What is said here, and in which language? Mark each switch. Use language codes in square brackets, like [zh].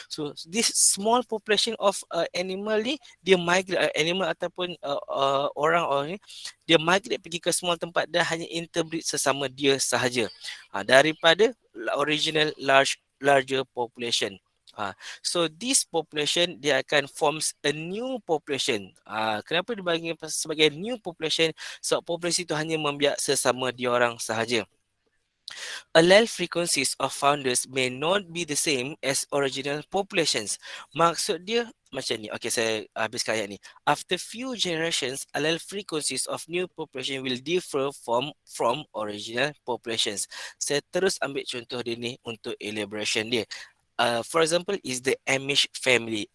[en] So this small population of animal [ms] ni, dia migrate, animal ataupun orang ni, dia migrate pergi ke small tempat dan hanya interbreed sesama dia sahaja daripada [en] original larger population. So this population [ms] dia akan [en] forms a new population. [ms] Kenapa dibagi sebagai new population? Sebab populasi itu hanya membiak sesama dia orang sahaja. [en] Allele frequencies of founders may not be the same as original populations. [ms] Maksud dia macam ni. Okay, saya habiskan ayat ni. [en] After few generations, allele frequencies of new population will differ from original populations. [ms] Saya terus ambil contoh dia ni untuk elaboration dia. [en] For example is the Amish family.